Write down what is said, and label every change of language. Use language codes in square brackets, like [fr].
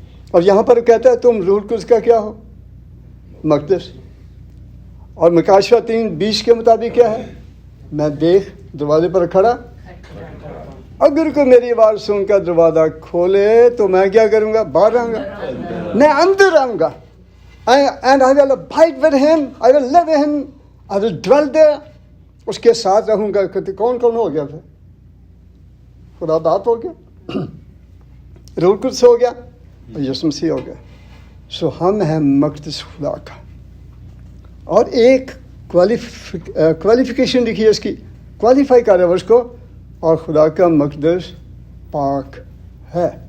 [ur] اور یہاں پر کہتا ہے تم روح القدس کا کیا ہو؟ مقدس. اور مکاشفہ 3:20 کے مطابق کیا ہے؟ میں دیکھ دروازے پر کھڑا, اگر کوئی میری آواز سن کر دروازہ کھولے تو میں کیا کروں گا؟ باہر آؤں گا, میں اندر آؤں گا. [en] And I will abide with him, I will live in him, I will dwell there. [ur] اس کے ساتھ رہوں گا. کون کون ہو گیا پھر؟ خدا باپ ہو گیا, روح القدس ہو گیا, اور یسوع مسیح ہو گیا. سو ہم ہیں مقدس خدا کا. اور ایک کوالیفیکیشن لکھی ہے اس کی, کوالیفائی کر رہے اس کو, اور خدا کا مقدس پاک ہے.